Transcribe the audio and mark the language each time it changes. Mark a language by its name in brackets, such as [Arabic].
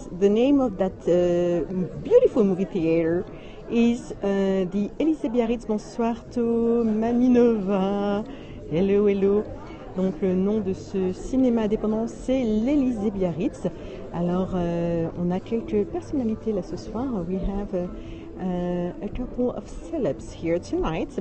[English] The name of that beautiful movie theater is the Élysée Biarritz. Bonsoir To, Maminova. Hello, hello. [French] Donc le nom de ce cinéma indépendant, c'est l'Élysée Biarritz. Alors on a quelques personnalités là ce soir. [English] We have a couple of celebs here tonight.